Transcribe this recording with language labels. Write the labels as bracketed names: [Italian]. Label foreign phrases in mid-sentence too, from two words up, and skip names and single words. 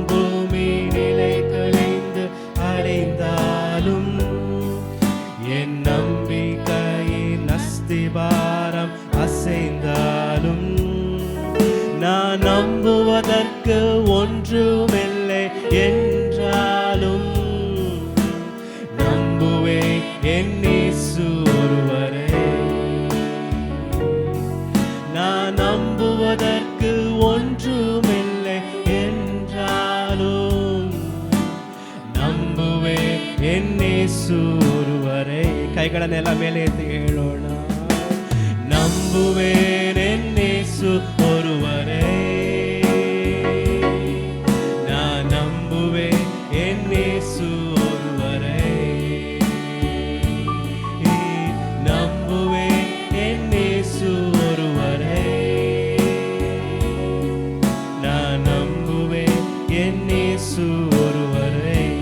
[Tamil] பூமி நிலை கழிந்து அடைந்தாலும், என் நம்பிக்கையின் அஸ்திபாரம் அசைந்தாலும், நான் நம்புவதற்கு ஒன்றுமில்லை என்றாலும், நம்புவேன் என் இயேசு ஒருவரே. நான் நம்புவதற்கு ஒன்றுமில்லை என்றாலும், நம்புவேன் என் இயேசு ஒருவரே. [Kannada] ಕೈಗಳನ್ನೆಲ್ಲ ಮೇಲೆ ಎತ್ತಿ ಹೇಳೋಣ. [Tamil] நம்புவேன் என் இயேசு ஒருவரே. நான் நம்புவேன் என் இயேசு ஒருவரே. நம்புவேன் என் இயேசு ஒருவரே. நான் நம்புவேன் என் இயேசு ஒருவரே.